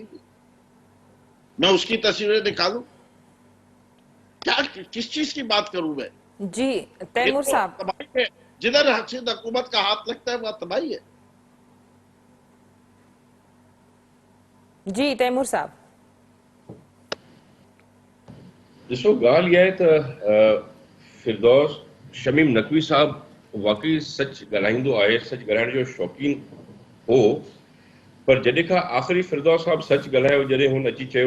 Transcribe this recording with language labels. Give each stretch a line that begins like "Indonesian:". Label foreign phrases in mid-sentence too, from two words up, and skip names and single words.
Urdu: میں اس کی تصویریں نکالوں؟ کیا کس چیز کی بات کروں میں؟ جی یہ تیمور تو صاحب. تباہی ہے. جدھر حکومت کا ہاتھ لگتا ہے وہ تباہی ہے. جی تیمور صاحب.
Sindhi: ॾिसो ॻाल्हि इहा आहे त फिरदौस शमीम नकवी साहब वाक़ई सच ॻाल्हाईंदो आहे, सच ॻाल्हाइण जो शौक़ीन हो, पर जॾहिं खां आख़िरी फिरदौस साहब सच ॻाल्हायो जॾहिं हुन अची चयो